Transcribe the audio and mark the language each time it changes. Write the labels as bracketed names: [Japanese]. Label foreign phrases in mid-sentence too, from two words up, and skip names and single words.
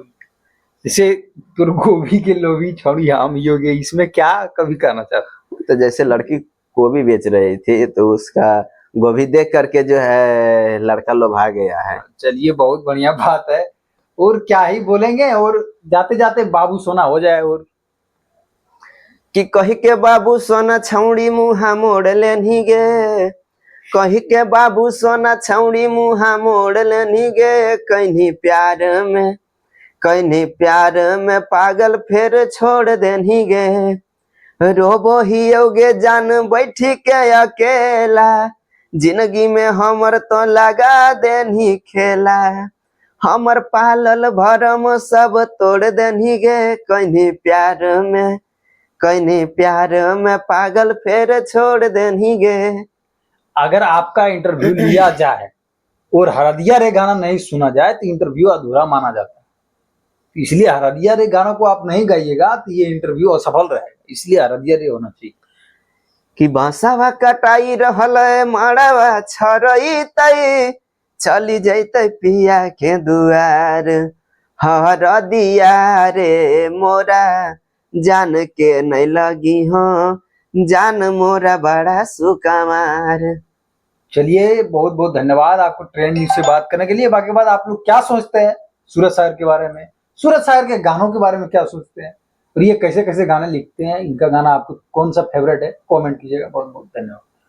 [Hindi] जैसे तुर गोभी के लोभी छोड़ी हम योगे, इसमें क्या कभी कहना चाहते? तो जैसे लड़की गोभी बेच रही थी तो उसका गोभी देख करके जो है लड़का लोभा गया है। चलिए, बहुत बढ़िया बात है। और क्या ही बोलेंगे, और जाते जाते बाबू सोना हो जाए। और [Angika] कि कही के बाबू सोना छौड़ी मुहा मोड़ लेनी गे, कही के बाबू सोना छौड़ी मुहा मोड़ लेनी गे, कहीं प्यार में, कहीं प्यार में पागल फिर छोड़ देनी गे, रोबो ही योगे जान बैठी के अकेला, जिंदगी में हमर तो लगा देनी खेला, हमर पालल भरम सब तोड़ देनी गे, कहीं प्यार में, कहीं प्यार में पागल फिर छोड़ देनी गे। [Hindi] अगर आपका इंटरव्यू लिया जाए और हरदिया रे गाना नहीं सुना जाए तो इंटरव्यू अधूरा माना जाता है। इसलिए हरदिया रे गानों को आप नहीं गाइएगा तो ये इंटरव्यू असफल रहेगा, इसलिए हरदिया रे होना चाहिए। [Angika] कि बांसवा कटाई रहल मड़वा छरई तई, चली जैते पिया के दुआर, हर दिया रे मोरा जान के नहीं लगी हो, जान मोरा बड़ा सुकमार। [Hindi] चलिए, बहुत बहुत धन्यवाद आपको ट्रेंड न्यूज से बात करने के लिए। बाकी बात, आप लोग क्या सोचते हैं सूरज शायर के बारे में, सूरज शायर के गानों के बारे में क्या सोचते हैं, और ये कैसे कैसे गाने लिखते हैं, इनका गाना आपको कौन सा फेवरेट है, कमेंट कीजिएगा। बहुत बहुत धन्यवाद।